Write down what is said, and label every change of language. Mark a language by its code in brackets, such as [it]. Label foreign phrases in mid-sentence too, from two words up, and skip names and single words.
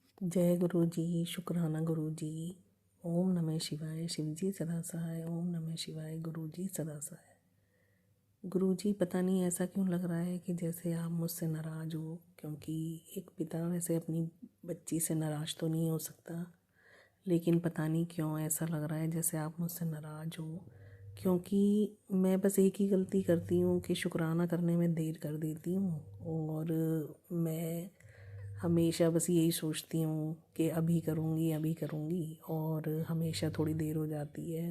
[hi] जय गुरु जी। शुक्राना गुरु जी। [sa] ओम नमः शिवाय। [hi] शिव जी सदा सहाय। [sa] ओम नमः शिवाय। [hi] गुरु जी सदा सहाय। गुरु जी पता नहीं ऐसा क्यों लग रहा है कि जैसे आप मुझसे नाराज़ हो, क्योंकि एक पिता वैसे अपनी बच्ची से नाराज़ तो नहीं हो सकता, लेकिन पता नहीं क्यों ऐसा लग रहा है जैसे आप मुझसे नाराज़ हो। क्योंकि मैं बस एक ही गलती करती हूँ कि शुक्राना करने में देर कर देती हूँ, और मैं हमेशा बस यही सोचती हूँ कि अभी करूँगी, और हमेशा थोड़ी देर हो जाती है।